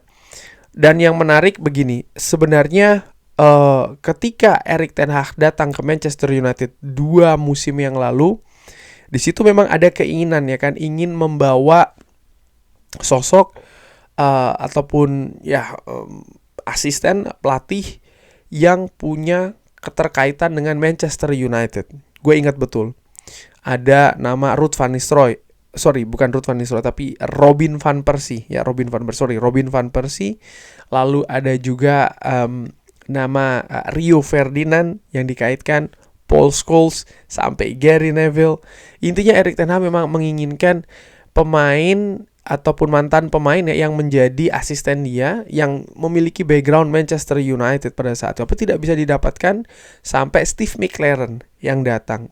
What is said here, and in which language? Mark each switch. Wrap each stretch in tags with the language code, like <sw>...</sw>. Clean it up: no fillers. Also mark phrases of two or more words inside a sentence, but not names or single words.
<id>Dan yang menarik begini, sebenarnya ketika Erik ten Hag datang ke Manchester United 2 musim yang lalu, di situ memang ada keinginan, ya kan, ingin membawa sosok ataupun asisten pelatih yang punya keterkaitan dengan Manchester United. Gue ingat betul ada nama Ruud van Nistelrooy. Bukan Ruud van Nistelrooy, tapi Robin van Persie. Robin van Persie. Lalu ada juga nama Rio Ferdinand yang dikaitkan, Paul Scholes, sampai Gary Neville. Intinya Erik ten Hag memang menginginkan pemain ataupun mantan pemain ya yang menjadi asisten dia yang memiliki background Manchester United pada saat itu, tapi tidak bisa didapatkan sampai Steve McClaren yang datang.</id>